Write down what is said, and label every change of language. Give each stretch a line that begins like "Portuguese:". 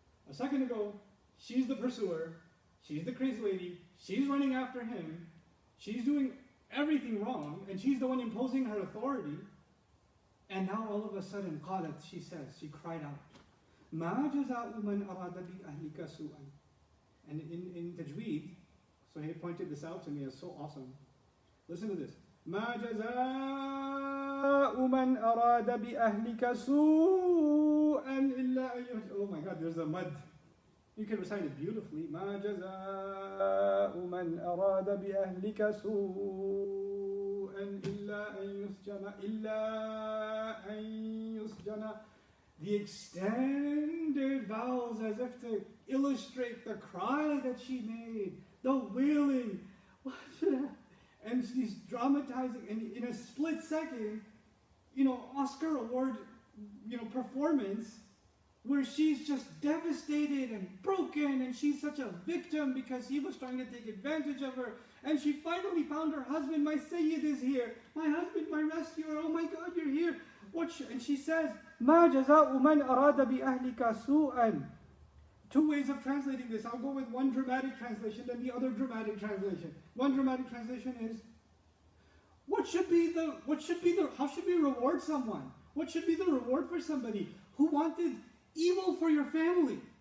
English: A second ago, she's the pursuer, she's the crazy lady, she's running after him, she's doing everything wrong, and she's the one imposing her authority. And now all of a sudden,
Arabic: قالت,
English: she says, she cried out,
Arabic: ما جزاء من أراد بأهلك سوءا.
English: And in Tajweed, so he pointed this out to me, it's so awesome. Listen to this.
Arabic: ما جزاء من أراد بأهلك سوءا إلا أن يهجر.
English: Oh my God, there's a mud. You can recite it beautifully.
Arabic: ما جزاء من أراد بأهلك سوءا إلا أن يسجن إلا أن يسجن.
English: The extended vowels as if to illustrate the cry that she made, the wailing. What should I? And she's dramatizing, and in a split second, Oscar award, performance, where she's just devastated and broken, and she's such a victim because he was trying to take advantage of her. And she finally found her husband. My Sayyid is here. My husband, my rescuer. Oh my God, you're here. And she says,
Arabic: ما جزاء من أراد بأهلك سوءا.
English: Two ways of translating this. I'll go with one dramatic translation and the other dramatic translation. One dramatic translation is, how should we reward someone? What should be the reward for somebody who wanted evil for your family?